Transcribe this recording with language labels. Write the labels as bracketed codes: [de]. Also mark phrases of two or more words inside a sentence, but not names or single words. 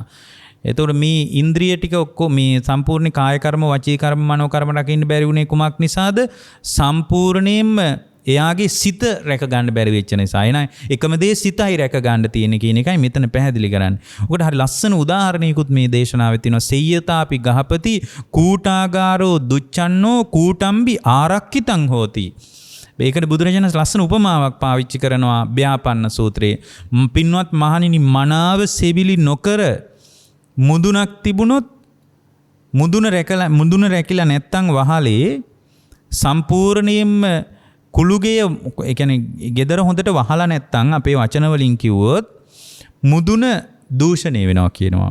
[si] එතකොට මේ ඉන්ද්‍රිය ටික ඔක්කොම මේ සම්පූර්ණ කාය කර්ම, වචී කර්ම, මනෝ කර්ම රැකින්න බැරි වුණේ කුමක් නිසාද? සම්පූර්ණයෙන්ම එයාගේ සිත රැක ගන්න බැරි වෙච්ච නිසා. එනයි එකම දේ සිතයි රැක ගන්න තියෙන කියන එකයි මෙතන පැහැදිලි කරන්නේ. ඔකට හරි ලස්සන උදාහරණයකුත් මේ දේශනාවේ තියෙනවා. [pi] සෙය්‍යතාපි ගහපති කූටාගාරෝ දුච්චන්නෝ කූටම්බි ආරක්කිතං හෝති. [si] මේකට බුදුරජාණන් ලස්සන උපමාවක් පාවිච්චි කරනවා ව්‍යාපන්න සූත්‍රයේ. පින්වත් මහණෙනි, මනාව සෙවිලි නොකර මුදුනක් තිබුණොත් මුදුන රැකිලා නැත්තම් වහලේ සම්පූර්ණයෙන්ම කුළුගේ, ඒ කියන්නේ gedara හොඳට වහලා නැත්තම් අපේ වචන වලින් කිව්වොත් මුදුන දූෂණය වෙනවා කියනවා.